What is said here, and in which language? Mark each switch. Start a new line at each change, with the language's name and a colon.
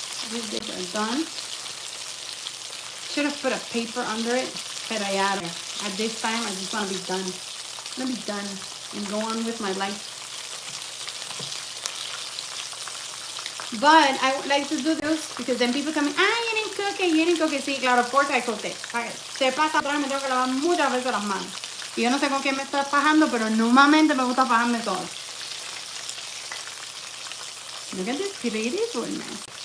English: These bits are done. Should have put a paper under it, but at this time I just want to be done. I'm gonna be done and go on with my life. But I would like to do this because then people come in, you didn't cook it, you didn't cook it.
Spanish: Sí, claro,
English: of course I cooked it.
Spanish: Se pasa atrás, me tengo que lavar muchas veces las manos. Y yo no sé con qué me estoy fajando, pero normalmente me gusta fajarme todo.
English: Look at this pretty one, man.